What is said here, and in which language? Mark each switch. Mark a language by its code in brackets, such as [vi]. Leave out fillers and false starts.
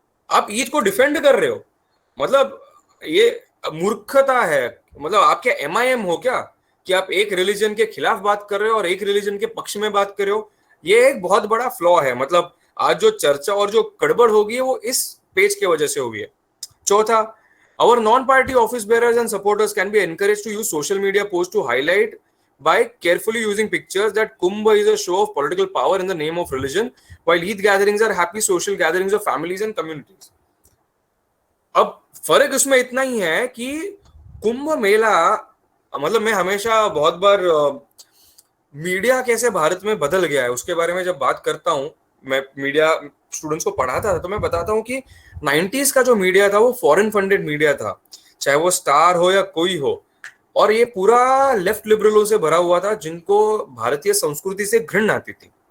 [hi] आप ईद को डिफेंड कर रहे हो, मतलब ये मूर्खता है. मतलब आप क्या MIM हो क्या कि आप एक रिलीजन के खिलाफ बात कर रहे हो और एक रिलीजन के पक्ष में बात कर रहे हो? ये एक बहुत बड़ा फ्लॉ है. मतलब आज जो चर्चा और जो गड़बड़ होगी है वो इस पेज के वजह से हुई है. [en] चौथा, our non-party office bearers and supporters can be encouraged to use social media posts to highlight by carefully using pictures that Kumbh is a show of political power in the name of religion, while Eid gatherings are happy social gatherings of families and communities. [hi] अब फर्क उसमें इतना ही है कि कुंभ मेला, मतलब मैं हमेशा बहुत बार मीडिया कैसे भारत में बदल गया है उसके बारे में जब बात करता हूं, मैं मीडिया स्टूडेंट्स को पढ़ाता था तो मैं बताता हूं कि 90s का जो मीडिया था वो फॉरेन फंडेड मीडिया था, चाहे वो स्टार हो या कोई हो, और ये पूरा लेफ्ट लिबरलों से भरा हुआ था जिनको भारतीय संस्कृति से घृण आती थी।